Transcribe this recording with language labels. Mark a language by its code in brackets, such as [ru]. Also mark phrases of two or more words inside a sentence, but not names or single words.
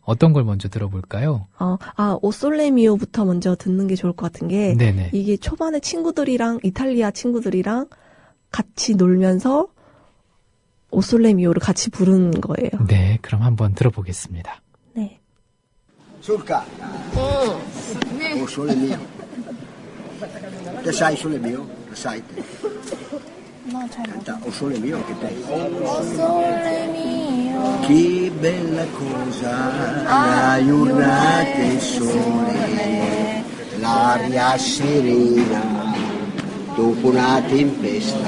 [ko] 어떤 걸 먼저 들어볼까요? 오솔레미오부터 먼저 듣는 게 좋을 것 같은 게 네네. 이게 초반에 친구들이랑 이탈리아 친구들이랑 같이 놀면서 오솔레미오를 같이 부른 거예요. 네, 그럼 한번 들어보겠습니다. 네. [it] Surca. O sole mio. Te sai sole mio? Lo sai te? Canta, o sole mio anche te. O sole mio, Che bella cosa, la giornata e il sole, l'aria serena, dopo una tempesta.